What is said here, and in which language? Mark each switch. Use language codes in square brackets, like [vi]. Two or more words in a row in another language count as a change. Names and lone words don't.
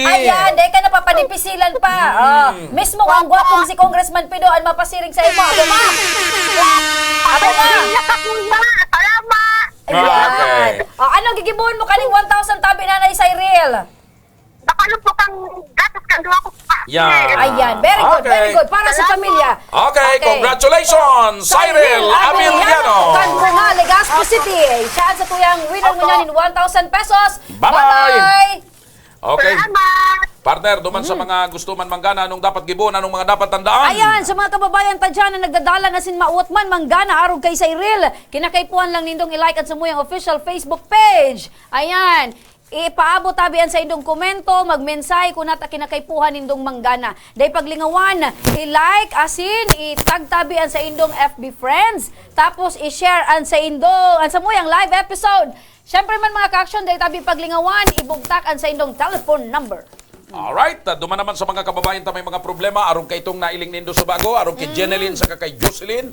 [bik] Ayan, dahil ka napapadipisilan pa. Mismo ang gwapong si Congressman Pido ang mapasiring sa imo. Abo ma? Abo ma? Salamat. [en] Okay. [bik] Anong gigibuhon mo kaning 1,000 tabi Nanay Cyril? Nakalupok ang gatas kang duwa ko. Ayan, [en] very good, very good. [bik] Para sa pamilya. [en] Okay, congratulations, Cyril Abiliano. [bik] Kanbunga, Legazpi City. Siya sa tuyang winner mo niya ng 1,000 pesos. [en] Bye-bye. Okay. [bik] Partner, duman sa mga gusto man manggana, anong dapat gibuon, anong mga dapat tandaan? Ayan, sa mga kababayan ta dyan na nagdadala na sin mauot man, manggana, arog kay Cyril. Kinakaipuan lang nindong i-like at sumuyang [en] official Facebook page. [bik] Ayan. Ipaabot tabian sa indong komento, magmensay kung nata kinakaipuhan indong manggana. Dahil paglingawan, i-like, asin, itag tabian sa indong [en] FB friends, [bik] tapos i-share an sa indong, an sa muyang live episode. Siyempre man mga ka-action, dahil tabi paglingawan, ibugtak an sa indong [en] telephone number. [bik] Alright, duman naman sa mga kababayan ta may mga problema, arong kay itong nailing nindo sa bago, arong kay Jeneline sa kay Jocelyn.